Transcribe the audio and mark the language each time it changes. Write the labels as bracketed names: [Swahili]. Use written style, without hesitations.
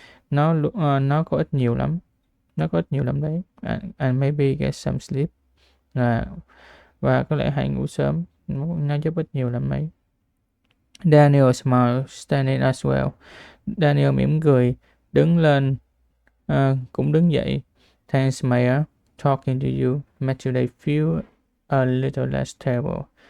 [Vietnamese] Nó có ích nhiều lắm, đấy. [English] And maybe get some sleep, [Vietnamese] và có lẽ hãy ngủ sớm, nó giúp ích nhiều lắm mấy. [English] Daniel smiled, standing as well. [Vietnamese] Daniel mỉm cười, đứng lên, cũng đứng dậy. [English] Thanks, Maya. Talking to you made today feel a little less terrible.